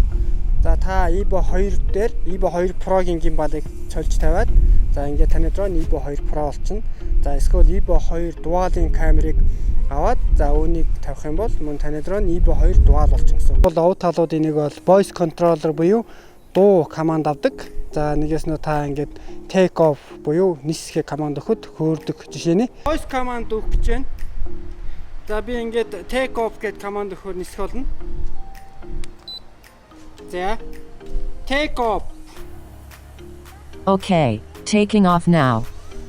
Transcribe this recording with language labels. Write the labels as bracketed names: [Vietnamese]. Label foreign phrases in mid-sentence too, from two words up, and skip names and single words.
[Mongolian] За та EVO II дээр EVO II Pro-гийн геймбалыг сольж тавиад за ингээд таны дрон EVO II Pro болчихно. За эсвэл EVO II Dual-ийн камерыг аваад за үүнийг тавих юм бол мөн таны дрон EVO II Dual болчихно гэсэн. Бол овд талуудын нэг бол voice controller буюу дуу команд авдаг. За нэгээс нь та ингээд [English] take off [Mongolian] буюу нисэх команд өгөхөд хөөрдөг жишээ нь. [English] Voice command [Mongolian] өгөх гэж байна. За би ингээд [English] take off [Mongolian] гэдэг команд өгөхөөр нисэх болно. За [English] take off. Okay, taking off now.